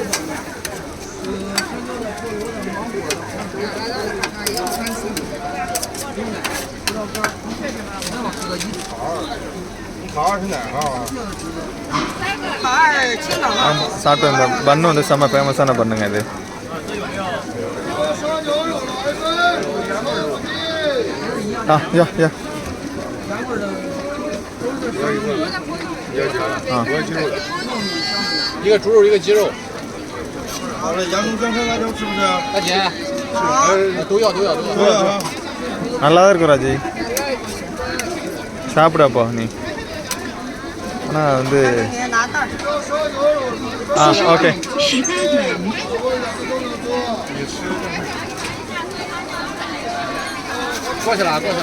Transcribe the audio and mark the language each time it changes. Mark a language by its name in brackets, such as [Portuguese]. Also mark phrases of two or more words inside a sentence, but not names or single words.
[Tamil] ஆமாம், சாப்பிட்டு அந்த பன்னு வந்து செம்ம ஃபேமஸான பண்ணுங்க இது. யா யா [Chinese] 一个猪肉，一个鸡肉。好了，洋葱姜蒜辣椒吃不吃？大姐，都要。 [Tamil] நல்லா தான் இருக்கும் ராஜி, சாப்பிடாப்போ நீ. ஆனால் வந்து ஓகே. [Chinese] 过去了。